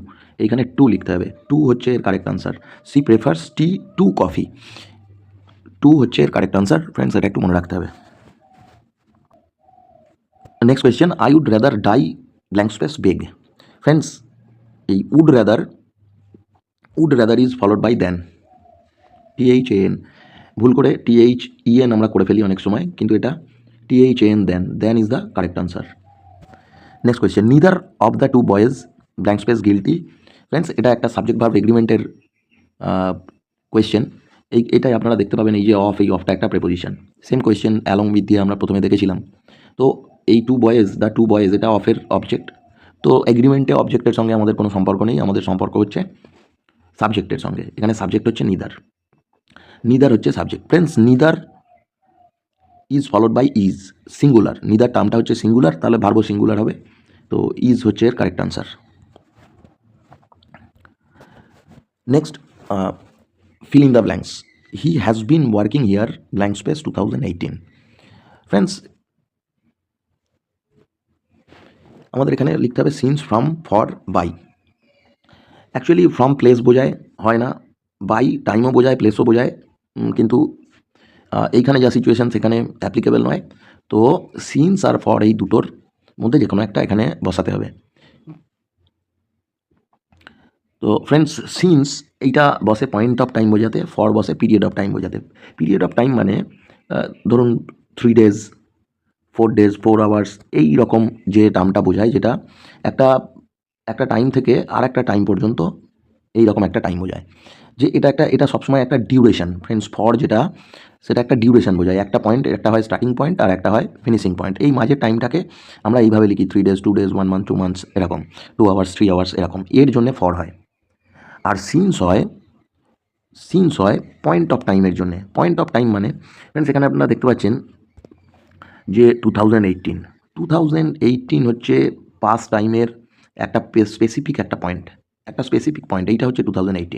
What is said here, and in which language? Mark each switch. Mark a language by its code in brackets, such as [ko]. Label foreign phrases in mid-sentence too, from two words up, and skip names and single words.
[bn] এইখানে টু লিখতে হবে। টু হচ্ছে এর [en] correct answer. She prefers tea to coffee, to [bn] হচ্ছে এর [en] correct answer. [bn] ফ্রেন্ডস, এটা একটু মনে রাখতে হবে। [en] Next question, I would rather die blank space beg. ফ্রেন্ডস, এই would rather is followed by then, THAN। [bn] ভুল করে THEN আমরা করে ফেলি অনেক সময়, কিন্তু এটা THAN, [en] then is the correct answer. Next question, neither of the two boys blank space guilty. [bn] ফ্রেন্ডস, এটা একটা [en] subject verb agreement question. [bn] এটাই আপনারা দেখতে পাবেন, এই যে এই অফটা একটা প্রেপোজিশন। [en] same question along with [bn] দিয়ে আমরা প্রথমে দেখেছিলাম। তো এই [en] the two boys, [bn] এটা অফের অবজেক্ট। তো এগ্রিমেন্টে অবজেক্টের সঙ্গে আমাদের কোনো সম্পর্ক নেই, আমাদের সম্পর্ক হচ্ছে সাবজেক্টের সঙ্গে। এখানে সাবজেক্ট হচ্ছে নিদার হচ্ছে সাবজেক্ট। [en] Friends, neither is followed by is, সিঙ্গুলার। neither term [bn] হচ্ছে সিঙ্গুলার, তাহলে ভার্বও সিঙ্গুলার হবে। তো ইজ হচ্ছে এর [en] correct answer. [bn] নেক্সট, [en] fill in the blanks. He has been working here blank space 2018. [bn] ফ্রেন্ডস, আমাদের এখানে লিখতে হবে [en] since, from, for, by. actually from place [bn] বোঝায়, হয় না। [en] by time [bn] বোঝায়, প্লেসও বোঝায়, কিন্তু এইখানে যা সিচুয়েশান সেখানে অ্যাপ্লিকেবল নয়। তো সিন্স আর ফর, এই দুটোর মধ্যে যে কোনো একটা এখানে বসাতে হবে। তো [en] friends, since [bn] এইটা বসে [en] point of time [bn] বোঝাতে, ফর বসে [en] period of time [bn] বোঝাতে। [en] period of time [bn] মানে ধরুন [en] 3 days, 4 days, 4 hours, [bn] এই রকম যে টার্মটা বোঝায়, যেটা একটা টাইম থেকে আর একটা টাইম পর্যন্ত এই রকম একটা টাইম বোঝায়। যে এটা সবসময় একটা [en] duration friends, [bn] ফর যেটা সেটা একটা ডিউরেশন বোঝায়। একটা পয়েন্ট, একটা হয় [en] starting point [bn] আর একটা হয় [en] finishing point. [bn] এই মাঝের টাইমটাকে আমরা এইভাবে লিখি [en] 3 days, 2 days, 1 month, 2 months, [bn] এরকম [en] 2 hours, 3 hours [bn] এরকম, এর জন্য ফর হয়। আর সিন্স হয় [en] point of time [bn] জন্য। [en] point of time [bn] মানে ফ্রেন্ডস এখানে আপনারা দেখতে পাচ্ছেন যে 2018 হচ্ছে [en] past time [bn] একটা স্পেসিফিক একটা পয়েন্ট, এইটা হচ্ছে 2018।